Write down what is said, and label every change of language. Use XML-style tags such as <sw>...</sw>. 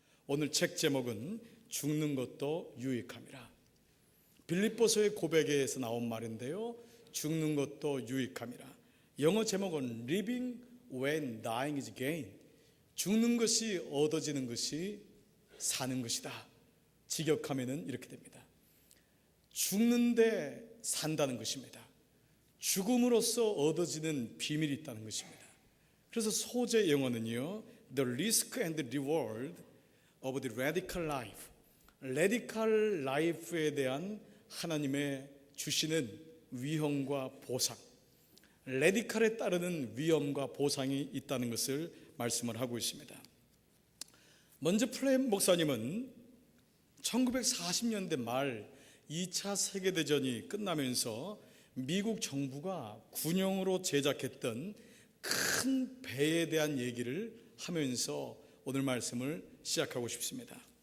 <ko>오늘 책 제목은 죽는 것도 유익함이라. 빌립보서의 고백에서 나온 말인데요, 죽는 것도 유익함이라. 영어 제목은</ko> <en>Living when dying is gain.</en> <ko>죽는 것이 얻어지는 것이 사는 것이다. 직역하면은 이렇게 됩니다. 죽는데 산다는 것입니다. 죽음으로써 얻어지는 비밀이 있다는 것입니다. 그래서 소재 영어는요,</ko> <en>The risk and the reward of the radical life. radical life</en> <ko>에 대한 하나님의 주시는 위험과 보상, 레디칼에 따르는 위험과 보상이 있다는 것을 말씀을 하고 있습니다. 먼저 플레임 목사님은 1940년대 말 2차 세계대전이 끝나면서 미국 정부가 군용으로 제작했던 큰 배에 대한 얘기를 하면서 오늘 말씀을 시작하고 싶습니다.</ko>